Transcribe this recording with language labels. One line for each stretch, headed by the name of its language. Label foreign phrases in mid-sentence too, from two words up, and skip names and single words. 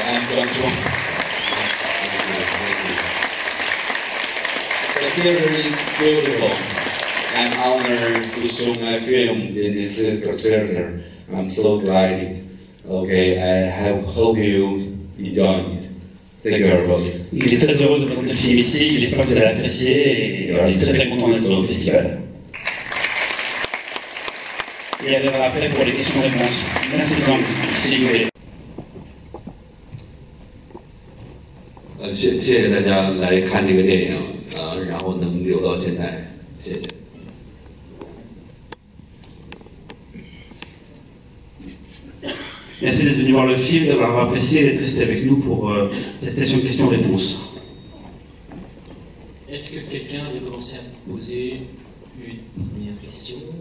English: The theater is beautiful. I'm honored to show my film in this theater. I'm so delighted. Okay, I hope you enjoy it. Thank you everybody.
French: Il est très heureux de présenter le film ici, il espère que vous allez apprécier et voilà, il est très content d'être au festival. Et elle verra après pour les questions-réponses. Merci Jean, merci Yves.
Chinese: 谢谢大家来看这个电影，然后能留到现在，谢谢。
French: Merci d'être venu voir le film, d'avoir apprécié et d'être resté avec nous pour cette session de questions-réponses. Est-ce que quelqu'un veut commencer à me poser une première question?